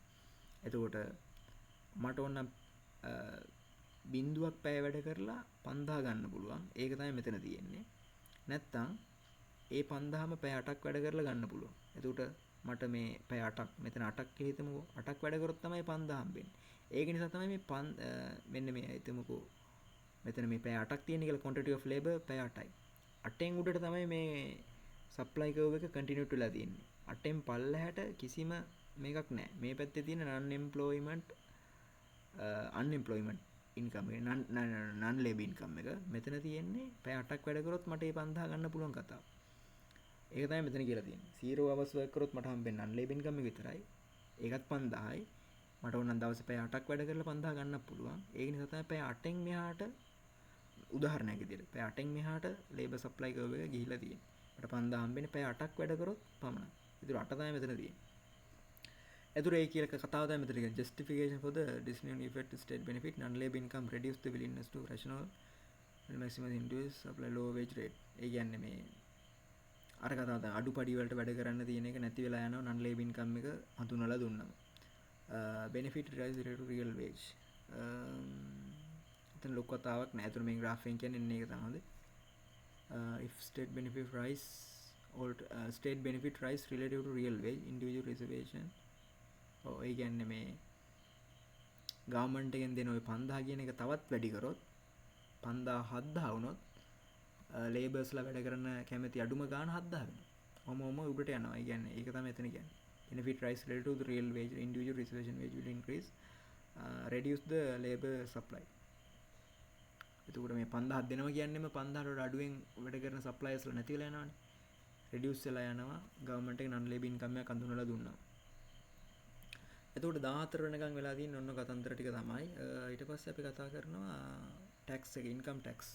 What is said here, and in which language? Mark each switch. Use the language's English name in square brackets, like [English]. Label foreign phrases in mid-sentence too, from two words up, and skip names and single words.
[Sinhala] එතකොට මට ඕන බිඳුවක් පැය වැඩ කරලා 5000 ගන්න පුළුවන්. ඒක තමයි මෙතන තියෙන්නේ. නැත්තම් ඒ 5000ම පැය 8ක් වැඩ කරලා ගන්න පුළුවන්. එතකොට මට මේ පැය 8ක් මෙතන 8ක් කියලා හිතමුකෝ. 8ක් වැඩ කරොත් තමයි 5000 හම්බෙන්නේ. ඒක නිසා තමයි මේ මෙන්න මේ හිතමුකෝ මෙතන මේ පැය 8ක් තියෙන කියලා [English] quantity of labor [Sinhala] පැය 8යි. 8න් උඩට තමයි මේ [English] supply curve [Sinhala] එක continue වෙලා තියෙන්නේ. 8න් පල්ලෙහාට කිසිම මේකක් නැහැ. මේ පැත්තේ තියෙන [English] unemployment income [Sinhala] එක [English] non labor income [Sinhala] එක මෙතන තියෙන්නේ පැය 8ක් වැඩ කරොත් මට මේ 5000 ගන්න පුළුවන් කතාව. ඒක තමයි මෙතන කියලා තියෙන්නේ. [English] 0 hours work [Sinhala] කරොත් මට හම්බෙන්නේ [English] non labor income [Sinhala] එක විතරයි. ඒකත් 5000යි. මට ඕන නම් දවසේ පැය 8ක් වැඩ කරලා 5000 ගන්නත් පුළුවන්. ඒක නිසා තමයි පැය 8න් මෙහාට උදාහරණයක් විදිහට පැය 8න් මෙහාට [English] labor supply curve [Sinhala] එක ගිහිලා තියෙන්නේ. මට 5000 හම්බෙන්නේ පැය 8ක් වැඩ කරොත් පමණයි. ඒතර 8 තමයි මෙතන තියෙන්නේ. ඒතර ඒ කියලා කතාව තමයි මෙතන කියන්නේ [English] justification for the discriminatory effect state benefit non labor income reduce the willingness to rational maximum induce supply low wage rate. [Sinhala] ඒ කියන්නේ මේ අර කතාව තමයි අඩුපඩි වලට වැඩ කරන්න තියෙන එක නැති වෙලා යනවා [English] non labor income [Sinhala] එක හඳුනලා දුන්නා. [English] benefit rise related to real wage. [Sinhala] එතන ලොකු කතාවක් නෑ. ඒතර මේ graph එකෙන් කියන්නේ ඒක තමයි. [English] If state benefit rise relative to real wage individual reservation. [Sinhala] ඒ කියන්නේ මේ government එකෙන් දෙන ওই 5000 කියන එක තවත් වැඩි කරොත් 5000 7000 වුණොත් laborsලා වැඩ කරන කැමති අඩුම ගාණ 7000 වෙනවා. ඔම උඩට යනවා. ඒ කියන්නේ ඒක තමයි එතන කියන්නේ. [English] benefit rise relative to the real wage individual reservation wage will increase reduce the labor supply. [Sinhala] එතකොට මේ 5000ක් දෙනවා කියන්නේම 5000ට වඩා අඩුවෙන් වැඩ කරන සප්ලයර්ස්ලා නැති වෙලා යනවානේ. රිඩියුස් වෙලා යනවා ගවර්න්මන්ට් එක [English] non labor income [Sinhala] එකක් අඳුනලා දුන්නා. එතකොට 14 වෙනකන් වෙලා තියෙන ඔන්න කතන්දර ටික තමයි. ඊට පස්සේ අපි කතා කරනවා ටැක්ස් එක [English] income tax.